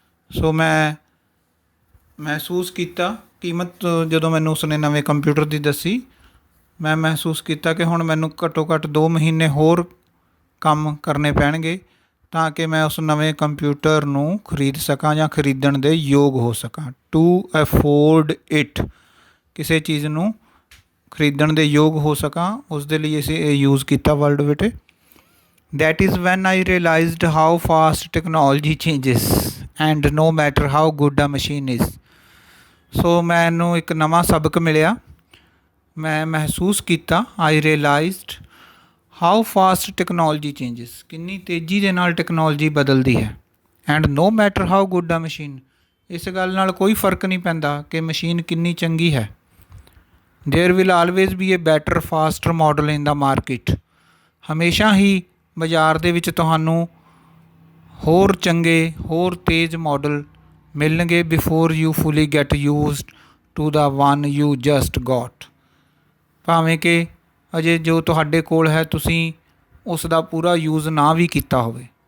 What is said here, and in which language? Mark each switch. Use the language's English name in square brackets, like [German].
[Punjabi] ਸੋ ਮੈਂ ਮਹਿਸੂਸ ਕੀਤਾ, ਕੀਮਤ ਜਦੋਂ ਮੈਨੂੰ ਉਸਨੇ ਨਵੇਂ ਕੰਪਿਊਟਰ ਦੀ ਦੱਸੀ, ਮੈਂ ਮਹਿਸੂਸ ਕੀਤਾ ਕਿ ਹੁਣ ਮੈਨੂੰ ਘੱਟੋ ਘੱਟ 2 ਮਹੀਨੇ ਹੋਰ ਕੰਮ ਕਰਨੇ ਪੈਣਗੇ ਤਾਂ ਕਿ ਮੈਂ ਉਸ ਨਵੇਂ ਕੰਪਿਊਟਰ ਨੂੰ ਖਰੀਦ ਸਕਾਂ ਜਾਂ ਖਰੀਦਣ ਦੇ ਯੋਗ ਹੋ ਸਕਾਂ। [English] to afford it, [Punjabi] ਕਿਸੇ ਚੀਜ਼ ਨੂੰ ਖਰੀਦਣ ਦੇ ਯੋਗ ਹੋ ਸਕਾਂ, ਉਸ ਦੇ ਲਈ ਅਸੀਂ ਇਹ ਯੂਜ਼ ਕੀਤਾ ਵਰਡ ਬੇਟੇ। [English] That is when I realized how fast technology changes and no matter how good a machine is. [Punjabi] ਸੋ ਮੈਨੂੰ ਇੱਕ ਨਵਾਂ ਸਬਕ ਮਿਲਿਆ। ਮੈਂ ਮਹਿਸੂਸ ਕੀਤਾ, [English] I realized how fast technology changes, [Punjabi] ਕਿੰਨੀ ਤੇਜ਼ੀ ਦੇ ਨਾਲ ਟੈਕਨੋਲੋਜੀ ਬਦਲਦੀ ਹੈ। [English] and no matter how good a machine, [Punjabi] ਇਸ ਗੱਲ ਨਾਲ ਕੋਈ ਫਰਕ ਨਹੀਂ ਪੈਂਦਾ ਕਿ ਮਸ਼ੀਨ ਕਿੰਨੀ ਚੰਗੀ ਹੈ। [English] there will always be a better faster model in the market. [Punjabi] ਹਮੇਸ਼ਾ ਹੀ ਬਾਜ਼ਾਰ ਦੇ ਵਿੱਚ ਤੁਹਾਨੂੰ ਹੋਰ ਚੰਗੇ, ਹੋਰ ਤੇਜ਼ ਮਾਡਲ ਮਿਲਣਗੇ [English] Before you fully get used to the one you just got. [Punjabi] ਭਾਵੇਂ ਕਿ ਅਜੇ ਜੋ ਤੁਹਾਡੇ ਕੋਲ ਹੈ ਤੁਸੀਂ ਉਸ ਦਾ ਪੂਰਾ ਯੂਜ਼ ਨਾ ਵੀ ਕੀਤਾ ਹੋਵੇ।